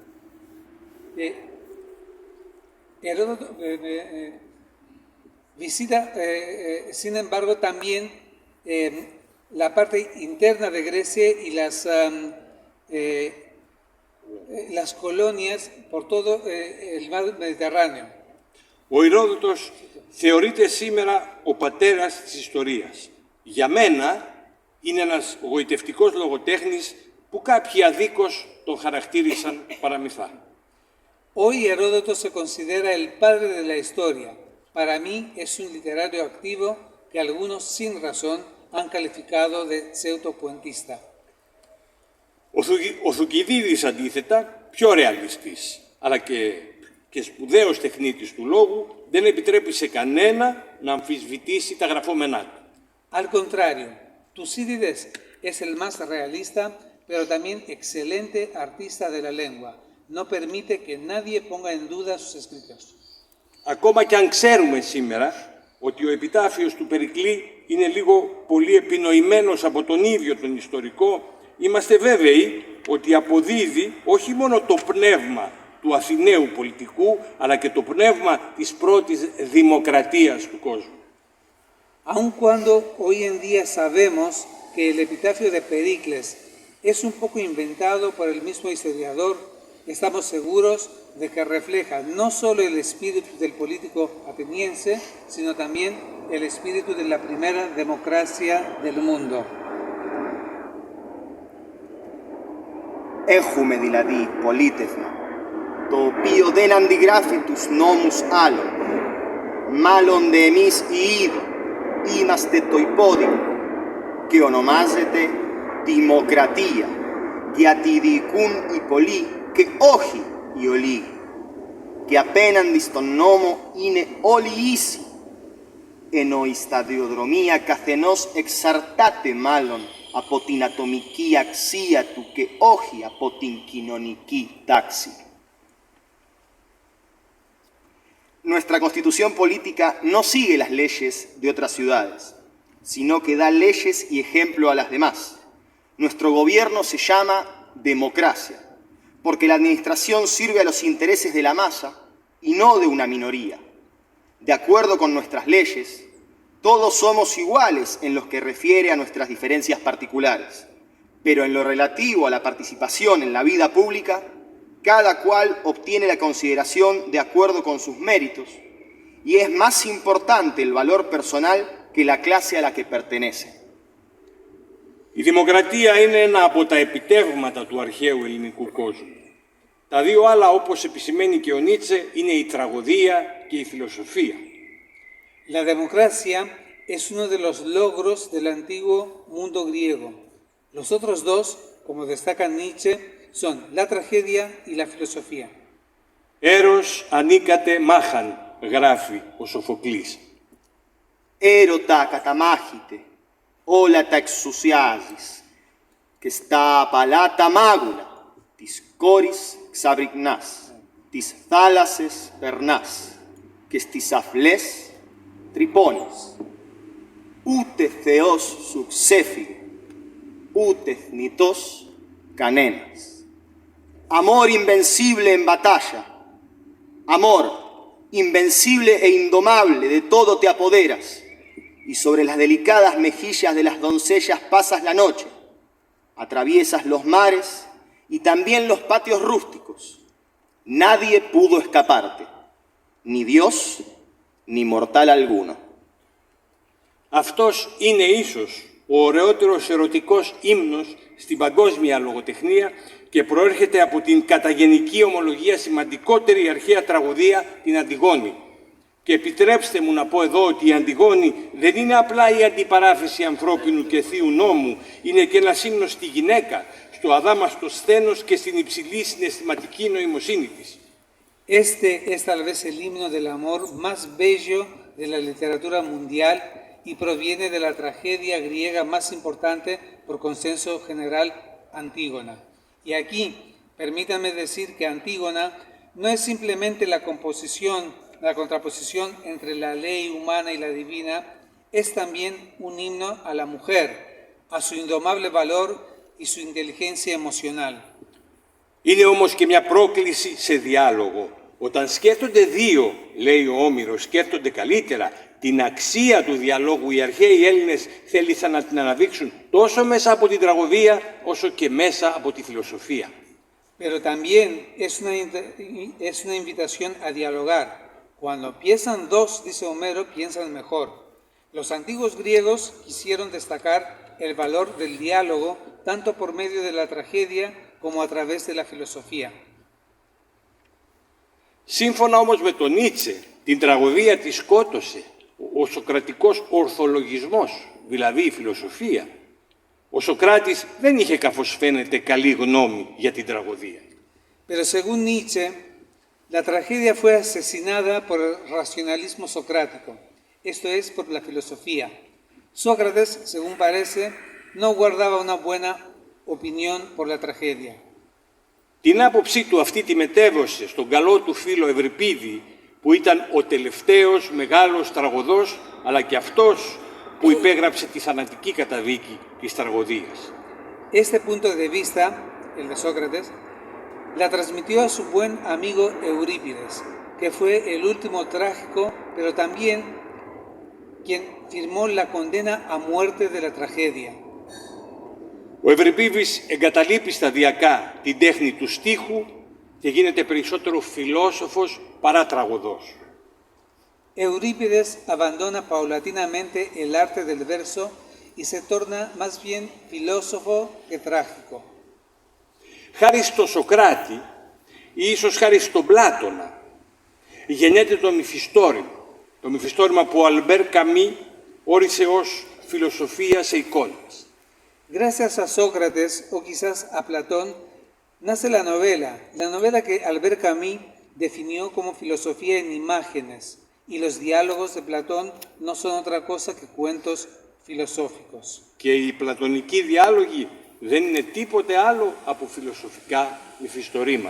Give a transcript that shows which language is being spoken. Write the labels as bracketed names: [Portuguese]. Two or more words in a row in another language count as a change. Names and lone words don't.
[Spanish] Heródoto visita, sin embargo, también la parte interna de Grecia y las colonias por todo el mar Mediterráneo. [Greek] Ο Ηρόδοτος θεωρείται σήμερα ο πατέρας της ιστορίας. Για μένα είναι ένας γοητευτικός λογοτέχνης που κάποιοι αδίκως τον χαρακτήρισαν παραμυθά. [Spanish] Hoy Heródoto se considera el padre de la historia. Para mí es un literario activo que algunos sin razón han calificado de pseudopuentista. [Greek] Ο Θουκυδίδης αντίθετα, πιο ρεαλιστής, αλλά και σπουδαίος τεχνίτης του λόγου, δεν επιτρέπει σε κανένα να αμφισβητήσει τα γραφόμενά του. [Spanish] Al contrario, Tucídides es el más realista, pero también excelente artista de la lengua. No permite que nadie ponga en duda sus escritos. [Greek] Ακόμα και αν ξέρουμε σήμερα ότι ο επιτάφιος του Περικλή είναι λίγο πολύ επινοημένος από τον ίδιο τον ιστορικό, είμαστε βέβαιοι ότι αποδίδει όχι μόνο το πνεύμα του Αθηναίου πολιτικού, αλλά και το πνεύμα της πρώτης δημοκρατίας του κόσμου. [Spanish] Aun cuando hoy en día sabemos que el epitafio de Pericles es un poco inventado por el mismo historiador, estamos seguros de que refleja no solo el espíritu del político ateniense, sino también el espíritu de la primera democracia del mundo. [Greek] Έχουμε δηλαδή πολίτευμα, το οποίο δεν αντιγράφει τους νόμους άλλων. Μάλλον δε εμείς οι ίδιοι είμαστε το υπόδειγμα και ονομάζεται δημοκρατία, γιατί διοικούν οι πολλοί και όχι οι ολίγοι. Και απέναντι στον νόμο είναι όλοι ίσοι, ενώ η σταδιοδρομία καθενός εξαρτάται μάλλον από την ατομική αξία του και όχι από την κοινωνική τάξη. [Spanish] Nuestra constitución política no sigue las leyes de otras ciudades, sino que da leyes y ejemplo a las demás. Nuestro gobierno se llama democracia, porque la administración sirve a los intereses de la masa y no de una minoría. De acuerdo con nuestras leyes, todos somos iguales en lo que refiere a nuestras diferencias particulares, pero en lo relativo a la participación en la vida pública, cada cual obtiene la consideración de acuerdo con sus méritos y es más importante el valor personal que la clase a la que pertenece. [Greek] Η δημοκρατία είναι ένα από τα επιτεύγματα του αρχαίου ελληνικού κόσμου. Τα δύο άλλα, όπως επισημαίνει και ο Νίτσε, είναι η τραγωδία και η φιλοσοφία. [Spanish] La democracia es uno de los logros del antiguo mundo griego. Los otros dos, como destaca Nietzsche, son la tragedia y la filosofía. [Greek] Έρος ανήκατε μάχαν, γράφει ο Σοφοκλής. Έρωτα καταμάχητε, όλα τα εξουσιάζεις, και στα απαλά τα μάγουλα της κόρης ξαβρικνάς, τις θάλασσες περνάς, και στις αυλές τρυπώνεις. Ούτε Θεός σου ξέφυγε, ούτε θνητός κανένας. [Spanish] Amor invencible en batalla, amor invencible e indomable, de todo te apoderas, y sobre las delicadas mejillas de las doncellas pasas la noche, atraviesas los mares y también los patios rústicos. Nadie pudo escaparte, ni Dios, ni mortal alguno. [Greek] Αυτός είναι ίσως ο ωραιότερος ερωτικός ύμνος στην παγκόσμια λογοτεχνία και προέρχεται από την κατά γενική ομολογία σημαντικότερη αρχαία τραγωδία, την Αντιγόνη. Και επιτρέψτε μου να πω εδώ ότι η Αντιγόνη δεν είναι απλά η αντιπαράθεση ανθρώπινου και θείου νόμου, είναι και ένα ύμνος στη γυναίκα, στο αδάμαστο σθένος και στην υψηλή συναισθηματική νοημοσύνη της. [Spanish] Este es tal vez el himno del amor más bello de la literatura mundial y proviene de la tragedia griega más importante por consenso general, Antígona. Y aquí, permítanme decir que Antígona no es simplemente la contraposición entre la ley humana y la divina, es también un himno a la mujer, a su indomable valor y su inteligencia emocional. [Greek] Είναι όμως και μια πρόκληση σε διάλογο. Όταν σκέφτονται δύο, λέει ο Όμηρος, σκέφτονται καλύτερα την αξία του διαλόγου, οι αρχαίοι Έλληνες θέλησαν να την αναδείξουν τόσο μέσα από την τραγωδία όσο και μέσα από τη φιλοσοφία. [Spanish] Pero también es una invitación a dialogar. Cuando piensan dos, dice Homero, piensan mejor. Los antiguos griegos quisieron destacar el valor del diálogo tanto por medio de la tragedia como a través de la filosofía. [Greek] Σύμφωνα όμως με τον Νίτσε, την τραγωδία τη σκότωσε ο σοκρατικός ορθολογισμός, δηλαδή η φιλοσοφία. Ο Σοκράτης δεν είχε, καθώς φαίνεται, καλή γνώμη για την τραγωδία. [Spanish] Pero según Nietzsche, la tragedia fue asesinada por el racionalismo socrático, esto es, por la filosofía. Sócrates, según parece, no guardaba una buena opinión por la tragedia. [Greek] Την άποψή του αυτή τη μετέβωσε στον καλό του φίλο Ευρυπίδη, που ήταν ο τελευταίος μεγάλος τραγωδός, αλλά και αυτός που υπέγραψε τη θανατική καταδίκη της τραγωδίας. [Spanish] Este punto de vista, el de Sócrates, la transmitió a su buen amigo Eurípides, que fue el último trágico, pero también quien firmó la condena a muerte de la tragedia. [Greek] Ο Ευρυπίδης εγκαταλείπει σταδιακά την τέχνη του στίχου και γίνεται περισσότερο φιλόσοφος παρά τραγωδός. [Spanish] Eurípides abandona paulatinamente el arte del verso y se torna más bien filósofo que trágico. [Greek] Χάρη στο Σοκράτη ή ίσως χάρη στον Πλάτωνα γεννιέται το μυθιστόρημα. Το μυθιστόρημα που ο Αλμπέρ Καμί όρισε ως φιλοσοφία σε εικόνες. [Spanish] Gracias a Sócrates o quizás a Platón nace la novela que Albert Camus definió como filosofía en imágenes, y los diálogos de Platón no son otra cosa que cuentos filosóficos. [Greek] Και οι πλατωνικοί διάλογοι δεν είναι τίποτε άλλο από φιλοσοφικά μυθιστορήματα.